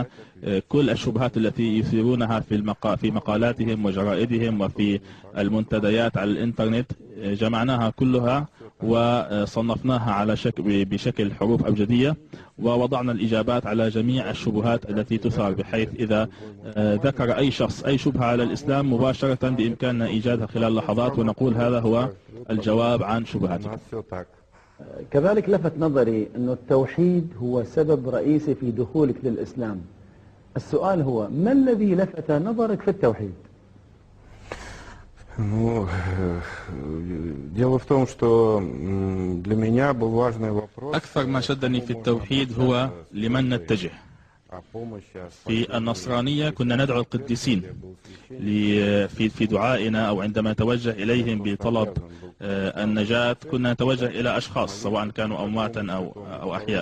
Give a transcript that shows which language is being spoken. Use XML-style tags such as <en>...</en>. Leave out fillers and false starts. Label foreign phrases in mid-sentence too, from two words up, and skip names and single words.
<ar>كل الشبهات التي يثيرونها في مقالاتهم وجرائدهم وفي المنتديات على الإنترنت جمعناها كلها وصنفناها على بشكل حروف أبجدية، ووضعنا الإجابات على جميع الشبهات التي تثار، بحيث إذا ذكر أي شخص أي شبهة على الإسلام مباشرة بإمكاننا إيجادها خلال لحظات ونقول هذا هو الجواب عن شبهاتك. كذلك لفت نظري أن التوحيد هو سبب رئيسي في دخولك للإسلام. السؤال هو: ما الذي لفت نظرك في التوحيد؟</ar> <ru>дело в том, что для меня был важный вопрос.</ru> <ar>أكثر ما شدني في التوحيد هو لمن نتجه. في النصرانية كنا ندعو القديسين في دعائنا، أو عندما نتوجه إليهم بطلب النجاة كنا نتوجه إلى أشخاص سواء كانوا أمواتا أو أحياء.</ar>